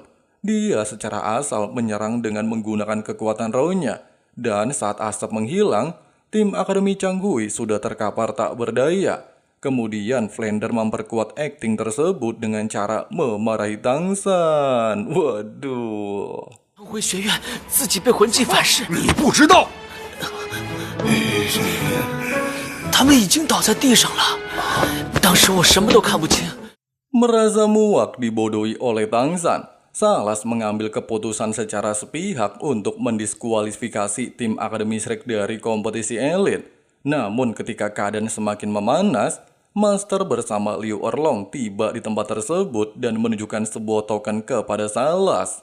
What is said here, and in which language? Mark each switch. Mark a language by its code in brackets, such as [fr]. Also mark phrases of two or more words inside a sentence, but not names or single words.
[id] Dia secara asal menyerang dengan menggunakan kekuatan rohnya, dan saat asap menghilang, tim Akademi Changgui sudah terkapar tak berdaya. Kemudian Flounder memperkuat akting tersebut dengan cara memarahi Tangsan. Waduh. [zh] 回学院自己被魂技反噬，你不知道，他们已经倒在地上了。但当时我什么都看不清。 [id] Merasa muak dibodohi oleh Tangsan, Salas mengambil keputusan secara sepihak untuk mendiskualifikasi tim Akademi Shrek dari kompetisi elit. Namun ketika keadaan semakin memanas, Master bersama Liu Erlong tiba di tempat tersebut dan menunjukkan sebuah token kepada Salas.